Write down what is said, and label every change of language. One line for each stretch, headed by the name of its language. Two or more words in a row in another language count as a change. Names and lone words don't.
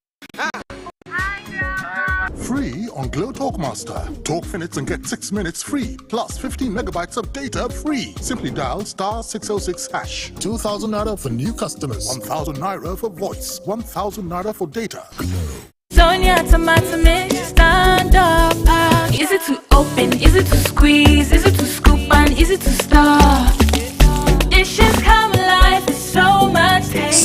English: Free on Glow Talk Master. Talk minutes and get 6 minutes free, plus 15 megabytes of data free. Simply dial *606#. 2,000 naira for new customers, 1,000 naira for voice, 1,000 naira for data. Sonia tomato mix, stand up. Easy to open, easy to squeeze, easy to scoop and easy to stuff. Dishes come alive with so much taste.